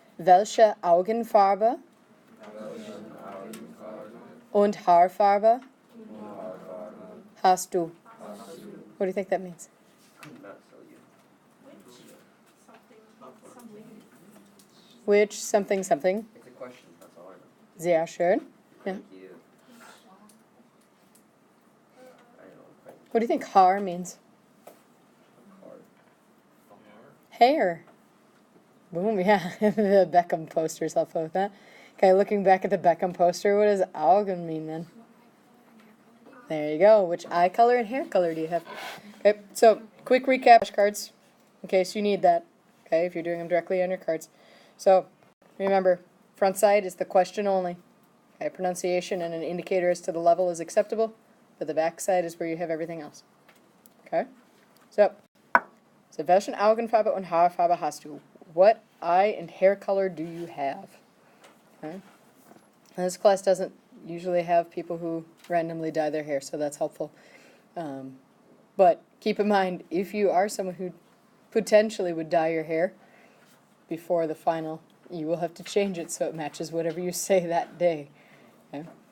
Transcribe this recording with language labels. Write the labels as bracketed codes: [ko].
[de] Welche Augenfarbe und Haarfarbe hast du? [en] What do you think that means? Which something something. It's a question, that's all I know. [de] Sehr schön. Yeah. [en] Thank you. What do you think Haar means? Hard. Hair. Boom, yeah. The Beckham poster's helpful with that. Okay, looking back at the Beckham poster, what does Augen mean then? There you go. Which eye color and hair color do you have? Okay, so quick recap cards in case you need that. Okay, if you're doing them directly on your cards. So remember, front side is the question only. Okay, pronunciation and an indicator as to the level is acceptable, but the back side is where you have everything else. Okay, so [de] welchen Augenfarbe und Haarfarbe hast du? [en] What eye and hair color do you have? Okay. And this class doesn't usually have people who randomly dye their hair, so that's helpful. But keep in mind, if you are someone who potentially would dye your hair before the final, you will have to change it so it matches whatever you say that day. Okay?